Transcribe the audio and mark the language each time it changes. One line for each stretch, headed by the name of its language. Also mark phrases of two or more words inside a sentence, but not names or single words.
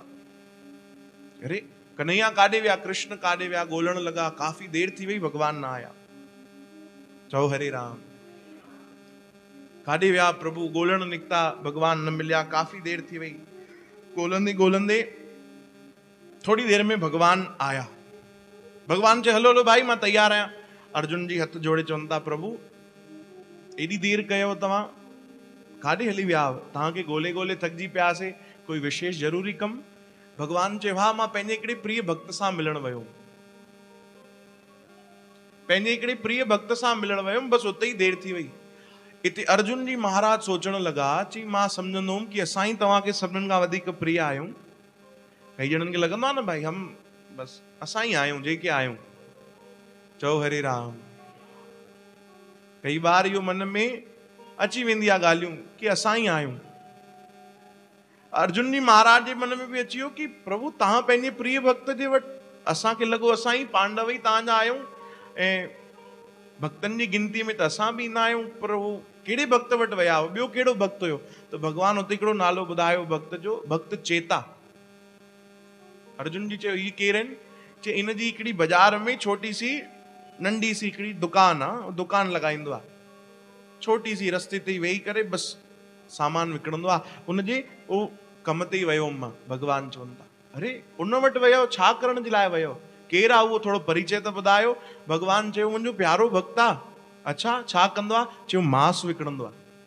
Sindhi: अरे कन्हैया काॾे विया, कृष्ण काॾे विया, ॻोल्हण लॻा, काफ़ी देर थी वई, भगवान न आया। चओ हरे राम। काॾे विया प्रभु, ॻोल्हण निकिता, भगवान न मिलिया, काफ़ी देर थी वई, ॻोल्हंदे ॻोल्हंदे थोड़ी देर में भगवान आया। भगवान चए हलो हलो भाई मां तैयार आहियां। अर्जुन जी हथ जोड़े चवनि था प्रभु एॾी देर कयो तव्हां, काॾे हली विया? तव्हांखे ॻोल्हे ॻोल्हे थकिजी पियासीं, कोई विशेष ज़रूरी कमु? भगवान चयो हा, मां पंहिंजे हिकिड़े प्रिय भक्त सां मिलण वियो, पंहिंजे हिकिड़े प्रिय भक्त सां मिलण वियुमि, बसि उते ई देर थी वई। इते अर्जुन जी महाराज सोचण लॻा, चई मां सम्झंदुमि कि असां ई तव्हांखे सभिनीनि खां वधीक प्रिय आहियूं। कई ॼणनि खे लॻंदो आहे न भाई हम बस असां ई आहियूं जेके आहियूं। चओ हरे राम। कई बार इहो मन में अची वेंदी आहे ॻाल्हियूं कि असां ई आहियूं। अर्जुन जी महाराज जे मन में बि अची वियो कि प्रभु तव्हां पंहिंजे प्रिय भक्त जे वटि, असांखे लॻो असां ई पांडव ई तव्हांजा आहियूं ऐं भक्तनि जी गिनती में त असां बि ईंदा आहियूं, पर उहो कहिड़े भक्त वटि विया हो, ॿियो कहिड़ो भक्त हुयो? त भगवान हुते हिकिड़ो नालो ॿुधायो भक्त जो, भक्त चेता। अर्जुन जी चयो ही केरु आहिनि? चए इन जी हिकिड़ी बाज़ार में
Hindi: छोटी सी
Sindhi: नंढी सी हिकिड़ी दुकान आहे, दुकान लॻाईंदो आहे,
Hindi: छोटी सी
Sindhi: रस्ते ते वेही करे बसि सामान विकिणंदो आहे, उनजे उहो कम ते ई वियो हुअमि मां। भगवान चवनि था अरे उन वटि वियो, छा करण जे लाइ वियो, केरु आहे उहो, थोरो परिचय त ॿुधायो। भगवान चयो मुंहिंजो प्यारो भक्त आहे। अच्छा छा कंदो आहे? चयो मांस विकिणंदो आहे।